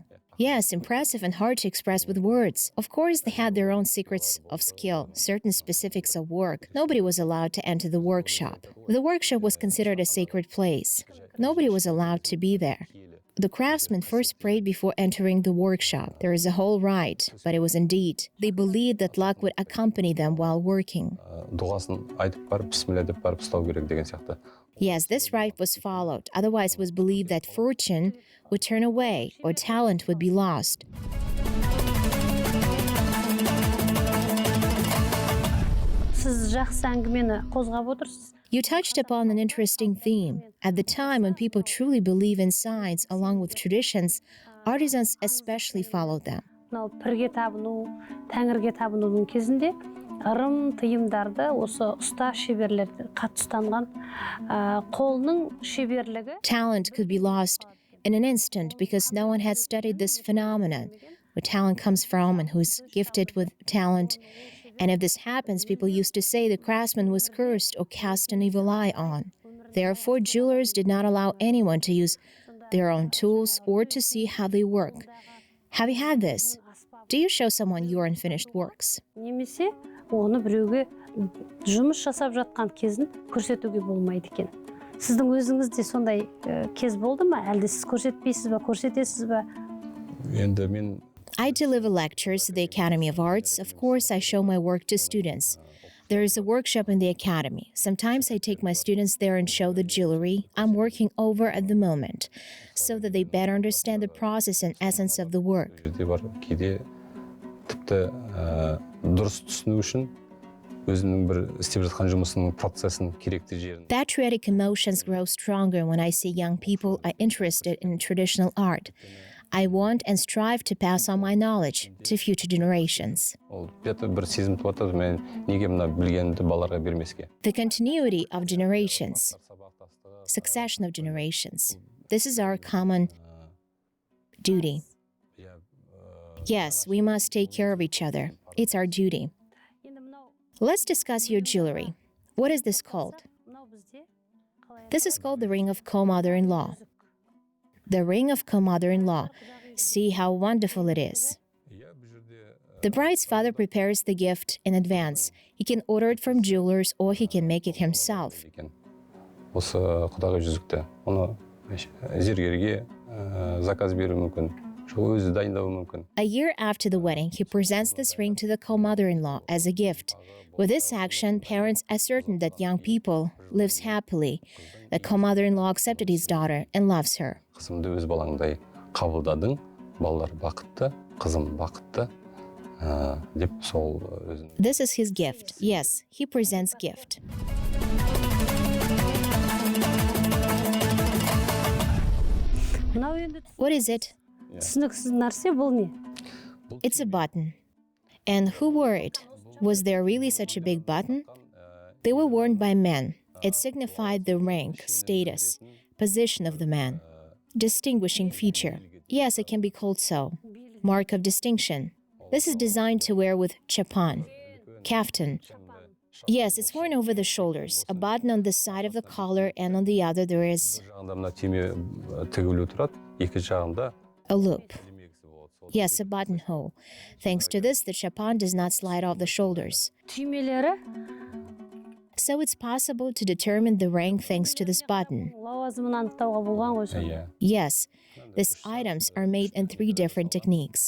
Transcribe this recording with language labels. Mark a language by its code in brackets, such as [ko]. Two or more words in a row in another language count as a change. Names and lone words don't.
[en] Yes, impressive and hard to express with words. Of course, they had their own secrets of skill, certain specifics of work. Nobody was allowed to enter the workshop. The workshop was considered a sacred place. Nobody was allowed to be there. The craftsmen first prayed before entering the workshop. There is a whole rite, but it was indeed. They believed that luck would accompany them while working. [kk] Дұғасын айтып барып, бісміллә деп барып ұстау керек деген сияқты. [en] Yes, this rite was followed. Otherwise, it was believed that fortune would turn away or talent would be lost. [kk] Сіз жақсы әңгімені қозғап отырсыз. [en] You touched upon an interesting theme. At the time when people truly believe in science along with traditions, artisans especially followed them. [kk] Мынау пірге табыну, тәңірге табынудың кезінде ырым тыйымдарды осы ұста шеберлерді қатты ұстанған қолының шеберлігі. [en] Talent could be lost in an instant because no one had studied this phenomenon, where talent comes from and who's gifted with talent. And if this happens, people used to say the craftsman was cursed or cast an evil eye on. Therefore, jewelers did not allow anyone to use their own tools or to see how they work. Have you had this? Do you show someone your unfinished works? [kk] Немесе оны біреуге жұмыс жасап жатқан кезін көрсетуге болмайды екен. Сіздің өзіңізде сондай кез болды ма? Әлде сіз көрсетпейсіз ба, көрсетесіз ба? Енді мен [en] I deliver lectures at the Academy of Arts. Of course, I show my work to students. There is a workshop in the academy. Sometimes I take my students there and show the jewelry I'm working over at the moment, so that they better understand the process and essence of the work. [kk] Кейде тіпті дұрыс түсіну үшін өзінің бір істеп жатқан жұмысының процесін керекті жерін. [en] Patriotic emotions grow stronger when I see young people are interested in traditional art. I want and strive to pass on my knowledge to future generations. [kk] Ол бір сезім туады, мен неге мына білгенімді балаларға бермеске. [en] The continuity of generations, succession of generations. This is our common duty. Yes, we must take care of each other. It's our duty. Let's discuss your jewelry. What is this called? This is called the ring of co-mother-in-law. The ring of co-mother-in-law. See how wonderful it is. The bride's father prepares the gift in advance. He can order it from jewelers or he can make it himself. [kk] Осы құдағи жүзікті, оны зергерге заказ беру мүмкін. Өзі дайындауы мүмкін. [en] A year after the wedding, he presents this ring to the co-mother-in-law as a gift. With this action, parents ascertain that young people lives happily. The co-mother-in-law accepted his daughter and loves her. [kk] Қызымды өз балаңдай қабылдадың, балалар бақытты, қызым бақытты, деп сол өзін. [en] This is his gift. Yes, he presents gift. What is it? [kk] Түсініксіз нәрсе бұл не? [en] It's a button. And who wore it? Was there really such a big button? They were worn by men. It signified the rank, status, position of the man. Distinguishing feature. Yes, it can be called so. Mark of distinction. This is designed to wear with chapan, kaftan. Yes, it's worn over the shoulders. A button on the side of the collar, and on the other there is [kk] Bir жағында мына түйме тігілу тұрады, екі жағында [en] a loop. [kk] түймегісі болады. Сол [en] Yes, a buttonhole. Thanks to this, the chapan does not slide off the shoulders. [kk] Түймелері [en] So it's possible to determine the rank thanks to this button. [kk] лауазымын анықтауға болған ғой сол. Иә. [en] Yes, these items are made in 3 different techniques.